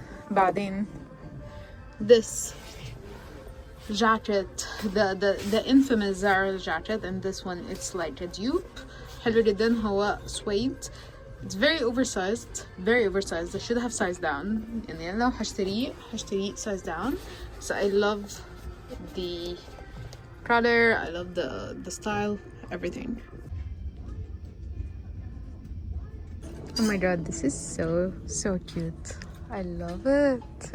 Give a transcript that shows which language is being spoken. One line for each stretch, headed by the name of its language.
English: وبعدين this jacket, the infamous Zara jacket, and this one it's like a dupe.
Arabic: حلو جدا، هو suede.
English: It's very oversized, very oversized. I should have sized down.
Arabic: يعني لو هشتريه
English: size down. So I love the color, I love the style, everything. Oh my god, this is so cute. I love it.